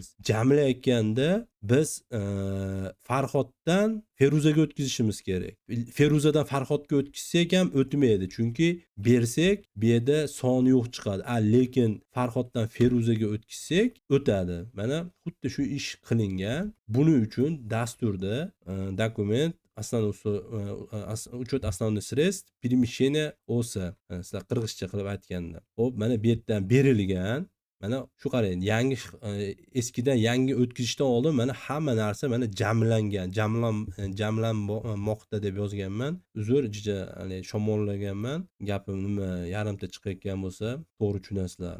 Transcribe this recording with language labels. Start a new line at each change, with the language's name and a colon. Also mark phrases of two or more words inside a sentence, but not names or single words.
Uzbek: Jamlayotganda biz Farhoddan Feruzaga o'tkazishimiz kerak. Feruzadan Farhodga o'tkazsak ham o'tmaydi, chunki bersak bu yerda soni yo'q chiqadi. Lekin Farhoddan Feruzaga o'tkazsak o'tadi. Mana xuddi shu ish qilingan. Buning uchun dasturda dokument
Russian: учет основных средств перемещения
Uzbek: OSA, sizlar qirg'izcha qilib aytganda. Xo'p, mana bu yerdan berilgan. Mana shu qarang, yangi eskidan yangi o'tkazishdan oldin mana hamma narsa mana jamlanmoqda deb yozganman. Uzr, juda shamollaganman. Gapim nima yarimta chiqayotgan bo'lsa, to'g'ri tushunasizlar.